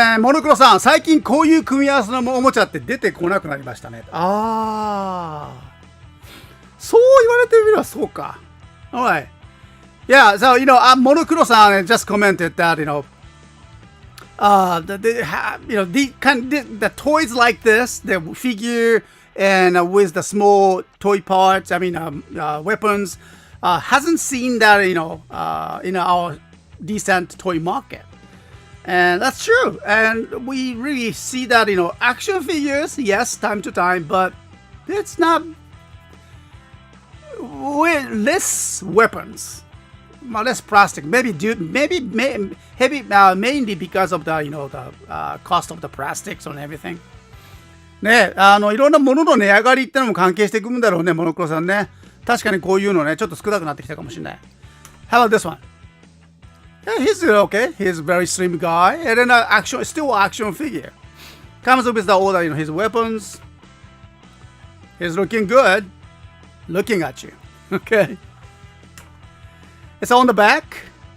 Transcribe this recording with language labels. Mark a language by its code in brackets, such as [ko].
[ja] モノクロさん、最近こういう組み合わせのおもちゃって出てこなくなりましたね。ああ。そう言われてみればそうか。 [en] Alright. Yeah, so, Monokuro-san just commented that, the toys like this, the figure and with the small toy parts, weapons, hasn't seen that, in our decent toy market. And that's true. And we really see that, action figures, yes, time to time, but it's not with less weapons, less plastic. Maybe mainly because of the cost of the plastics and everything. [ja] ね、いろんなものの値上がりってのも関係してくるんだろうね、モノクロさんね。確かにこういうのね、ちょっと少なくなってきたかもしれない。 [en] How about this one? Yeah, he's okay. He's a very slim guy, and then still action figure. Comes with all the, his weapons. He's looking good. Looking at you. Okay. It's on the back.